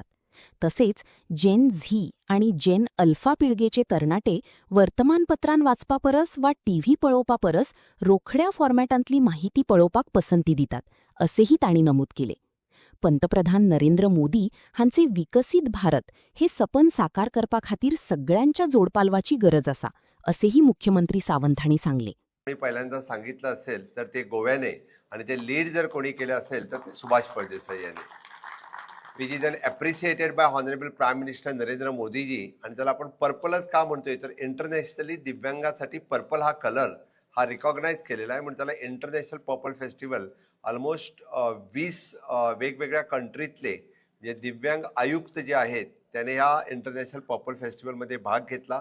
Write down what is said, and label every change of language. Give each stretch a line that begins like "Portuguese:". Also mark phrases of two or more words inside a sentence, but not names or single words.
Konkani: तसेच जेन झी आणि जेन अल्फा पिळगेचे तरणाटे वर्तमानपत्रांत वाचपा परस वा टीव्ही पळोवपा परस रोखड्या फॉर्मॅटांतली माहिती पळोवपाक पसंती दितात, असेही तांणी नमूद केले. पंतप्रधान नरेंद्र मोदी हांचे विकसीत भारत हे सपन साकार करपा खातीर सगळ्यांच्या जोडपालवाची गरज आसा, असेही मुख्यमंत्री सावंत हांणी सांगले.
Marathi: पहिल्यांदा सांगितलं असेल तर ते गोव्याने आणि ते लीड जर कोणी केलं असेल तर ते सुभाष फळदेसाई यांनी,
English: which is appreciated by honourable Prime Minister Narendra Modiji.
Marathi: आणि त्याला आपण पर्पलच का म्हणतोय तर इंटरनॅशनली दिव्यांगासाठी पर्पल हा कलर हा रिकॉग्नाइज केलेला आहे, म्हणून त्याला इंटरनॅशनल पर्पल फेस्टिवल ऑलमोस्ट 20 वेगवेगळ्या कंट्रीतले जे दिव्यांग आयुक्त जे आहेत त्याने या इंटरनॅशनल पर्पल फेस्टिवलमध्ये भाग घेतला.